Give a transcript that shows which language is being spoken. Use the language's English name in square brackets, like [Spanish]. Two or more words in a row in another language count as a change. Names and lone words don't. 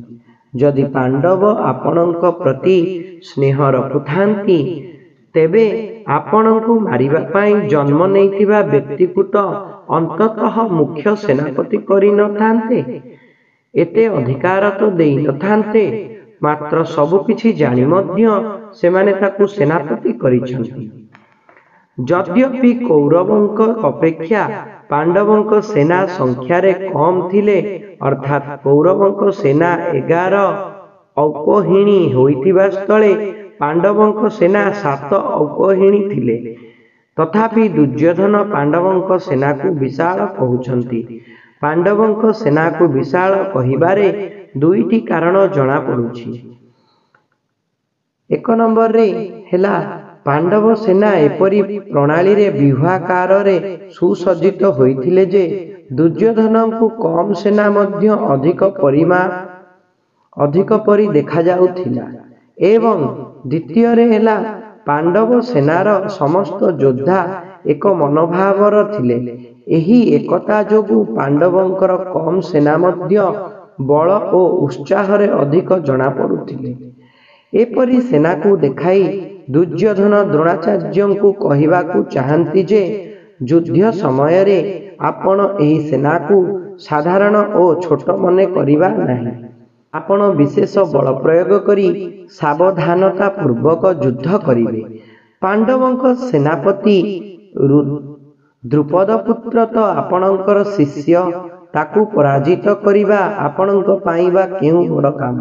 [Odia] ଯଦି ପାଣ୍ଡବ ଆପଣଙ୍କ ପ୍ରତି ସ୍ନେହ ରଖୁଥାନ୍ତି ତେବେ ଆପଣଙ୍କୁ ମାରିବା ପାଇଁ ଜନ୍ମ ନେଇଥିବା ବ୍ୟକ୍ତିକୁ ତ ଅନ୍ତତଃ ମୁଖ୍ୟ ସେନାପତି କରି ନ ଥାନ୍ତେ, ଏତେ ଅଧିକାର ତ ଦେଇ ନ ଥାନ୍ତେ, ମାତ୍ର ସବୁ କିଛି ଜାଣି ମଧ୍ୟ ସେମାନେ ତାକୁ ସେନାପତି କରିଛନ୍ତି। ଯଦ୍ୟପି କୌରବଙ୍କ ଅପେକ୍ଷା ପାଣ୍ଡବଙ୍କ ସେନା ସଂଖ୍ୟାରେ କମ୍ ଥିଲେ, ଅର୍ଥାତ୍ କୌରବଙ୍କ ସେନା 11 ଅକ୍ଷୌହିଣୀ ହୋଇଥିବା ସ୍ଥଳେ ପାଣ୍ଡବଙ୍କ ସେନା 7 ଅକ୍ଷୌହିଣୀ ଥିଲେ, ତଥାପି ଦୁର୍ଯ୍ୟୋଧନ ପାଣ୍ଡବଙ୍କ ସେନାକୁ ବିଶାଳ କହୁଛନ୍ତି। ପାଣ୍ଡବଙ୍କ ସେନାକୁ ବିଶାଳ କହିବାରେ ଦୁଇଟି କାରଣ ଜଣା ପଡୁଛି। ଏକ ନମ୍ବରରେ ହେଲା ପାଣ୍ଡବ ସେନା ଏପରି ପ୍ରଣାଳୀରେ ବ୍ୟୂହାକାରରେ ସୁସଜ୍ଜିତ ହୋଇଥିଲେ ଯେ ଦୁର୍ଯ୍ୟୋଧନଙ୍କୁ କମ୍ ସେନା ମଧ୍ୟ ଅଧିକ ପରି ଦେଖା ଯାଉଥିଲା। ଏବଂ ଦ୍ୱିତୀୟରେ ହେଲା ପାଣ୍ଡବ ସେନାର ସମସ୍ତ ଯୋଦ୍ଧା ଏକ ମନୋଭାବର ଥିଲେ। ଏହି ଏକତା ଯୋଗୁ ପାଣ୍ଡବଙ୍କର କମ୍ ସେନା ମଧ୍ୟ ବଳ ଓ ଉତ୍ସାହରେ ଅଧିକ ଜଣା ପଡୁଥିଲେ। ଏପରି ସେନାକୁ ଦେଖାଇ ଦୁର୍ଯ୍ୟୋଧନ ଦ୍ରୋଣାଚାର୍ଯ୍ୟଙ୍କୁ କହିବାକୁ ଚାହାନ୍ତି ଯେ ଯୁଦ୍ଧ ସମୟରେ ଆପଣ ଏହି ସେନାକୁ ସାଧାରଣ ଓ ଛୋଟ ମନେ କରିବା ନାହିଁ। ଆପଣ ବିଶେଷ ବଳ ପ୍ରୟୋଗ କରି ସାବଧାନତା ପୂର୍ବକ ଯୁଦ୍ଧ କରିବେ। ପାଣ୍ଡବଙ୍କ ସେନାପତି ଦ୍ରୁପଦ ପୁତ୍ର ତ ଆପଣଙ୍କର ଶିଷ୍ୟ, ତାକୁ ପରାଜିତ କରିବା ଆପଣଙ୍କ ପାଇଁ ବା କେଉଁ ବଡ଼ କାମ?